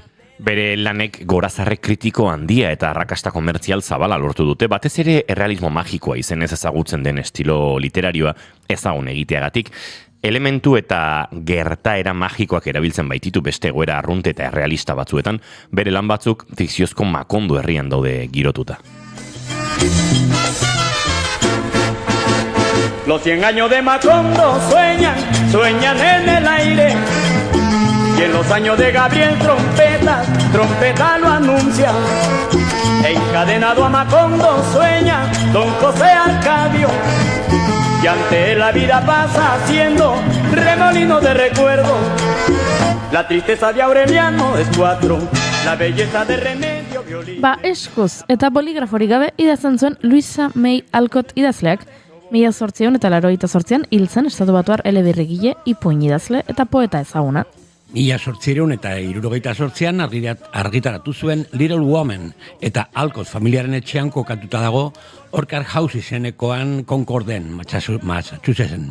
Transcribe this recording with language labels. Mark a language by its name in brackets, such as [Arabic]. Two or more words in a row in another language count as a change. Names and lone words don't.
[Basque] Bere lanek gorazarrek kritiko handia eta arrakasta komertzial zabala lortu dute, batez ere errealismo magikoa izenez ezagutzen den estilo literarioa ezagun egiteagatik. Elementu eta gertaera magikoak erabiltzen baititu beste egoera arrunte eta errealista batzuetan, bere lan batzuk fikziozko Makondo herrian daude girotuta. [Spanish] Los 100 años de Macondo sueñan en el aire. Y en los años de Gabriel trompeta lo anuncia. Encadenado a Macondo sueña don José Arcadio, y ante él la vida pasa haciendo remolino de recuerdo. La tristeza de Aureliano es 4, la belleza de Remedio violín. [Basque] Eskuz eta boligraforik gabe idazten zuen Luisa May Alcott idazleak, 1888an hil zen Estatu Batuar elebirrigile, ipuin idazle eta poeta ezaguna. 1878an argitaratu zuen Little Woman, eta Alcott familiaren etxean kokatuta dago Orchard House izenekoan Concorden, Massachusettsen.